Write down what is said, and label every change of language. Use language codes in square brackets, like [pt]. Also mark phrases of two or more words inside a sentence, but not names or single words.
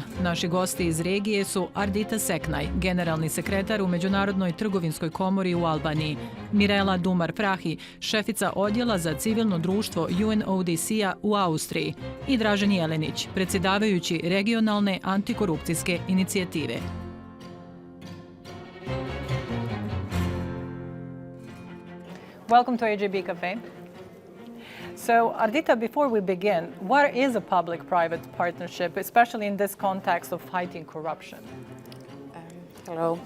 [bs] Naši gosti iz regije su Ardita Seknaj, generalni sekretar u Međunarodnoj trgovinskoj komori u Albaniji, Mirella Dummar Frahi, šefica odjela za civilno društvo UNODC-a u Austriji i Dražen Jelenić, predsjedavajući regionalne antikorupcijske inicijative. [en] Welcome to AJB Café. So, Ardita, before we begin, what is a public-private partnership, especially in this context of fighting corruption? Hello.